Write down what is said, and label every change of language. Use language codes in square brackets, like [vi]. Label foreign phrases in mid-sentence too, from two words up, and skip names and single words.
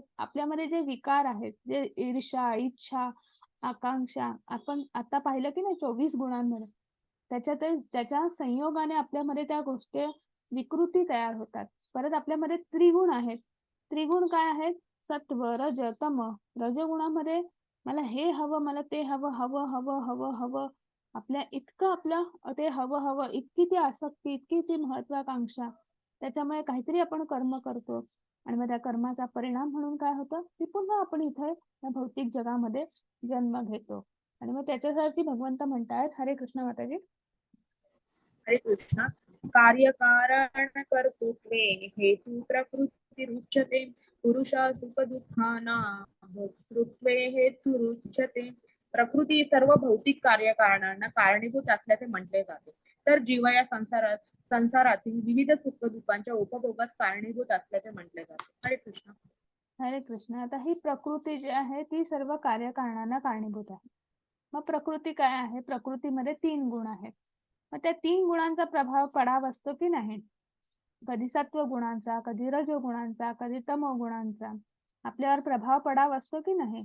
[mr] आपल्यामध्ये जे विकार आहेत, जे ईर्ष्या, इच्छा, आकांक्षा, आपण आता पाहिलं की नाही 24 गुणांमध्ये, त्याच्या संयोगाने आपल्यामध्ये त्या गोष्टी विकृती तयार होतात. परत आपल्यामध्ये त्रिगुण आहेत. त्रिगुण काय आहेत? सत्व रज तम. रजगुणामध्ये मला हे हवं, मला ते हवं, हवं हवं हवं हवं आपलं ते हवं हवं, इतकी ती आसक्ती, इतकी ती महत्वाकांक्षा, त्याच्यामुळे काहीतरी आपण कर्म करतो आणि मग त्या कर्माचा परिणाम म्हणून काय होतं की पुन्हा आपण इथे या भौतिक जगामध्ये जन्म घेतो. आणि मग त्याच्यासाठी भगवंत म्हणतायत, हरे कृष्ण माताजी. [sa] हरे कृष्ण. कार्यकारण कर्तृत्वे हेतू प्रकृतिरुच्यते. पुरुषा सुख दुःखानां भोक्तृत्वे हेतुरुच्यते. [mr] प्रकृती सर्व भौतिक कार्यकारणांना कारणीभूत असल्याचे म्हटले जाते. तर जीव या संसारातील विविध सुख दुःखांच्या उपभोगास कारणीभूत असल्याचे म्हटले जाते. हरे कृष्ण. हरे कृष्ण. आता ही प्रकृती जी आहे ती सर्व कार्यकारणांना कारणीभूत आहे. मग प्रकृती काय आहे? प्रकृतीमध्ये 3 गुण आहेत. मग त्या 3 गुणांचा प्रभाव पडावा असतो की नाही? कधी सत्व गुणांचा, कधी रजोगुणांचा, कधी तमोगुणांचा आपल्यावर प्रभाव पडावा असतो की नाही?